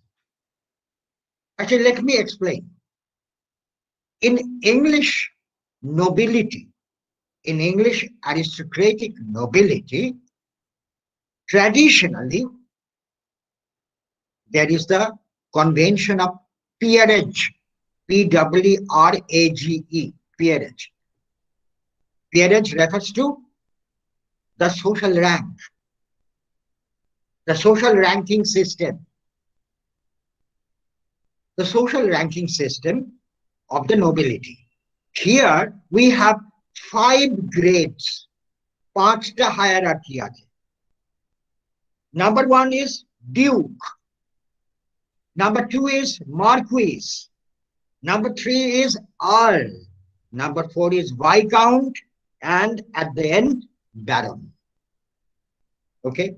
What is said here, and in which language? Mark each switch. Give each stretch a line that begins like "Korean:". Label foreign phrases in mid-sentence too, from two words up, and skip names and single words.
English: Actually, let me explain. In English nobility, in English aristocratic nobility, traditionally, there is the convention of peerage, P-W-R-A-G-E, peerage. Peerage refers to the social rank, the social ranking system. The social ranking system of the nobility. Here we have 5 grades,
Bangla: 5টা hierarchy আছে.
English: Number 1 is duke. Number 2 is marquis. Number 3 is earl. Number 4 is viscount, and at the end, baron.